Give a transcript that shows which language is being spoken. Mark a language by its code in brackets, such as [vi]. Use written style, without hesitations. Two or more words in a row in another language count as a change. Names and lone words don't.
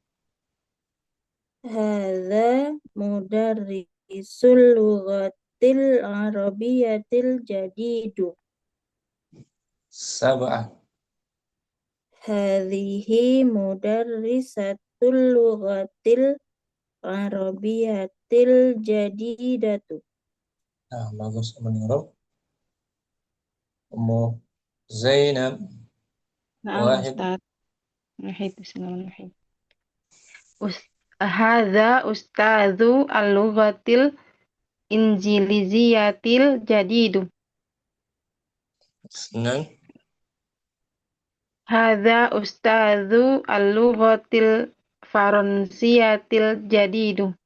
[ar] هذا مدرس اللغة العربية الجديد. Sab'ah. هذه مدرسة اللغة العربية الجديدة. [id] Nah, bagus menurut. Ummu Zainab. [ar] Na'am Wahid. Ustaz. Wahid, bismillahirrahmanirrahim. هذا أستاذ اللغة الإنجليزية الجديد. Isnan. هذا أستاذ اللغة الفرنسية الجديد.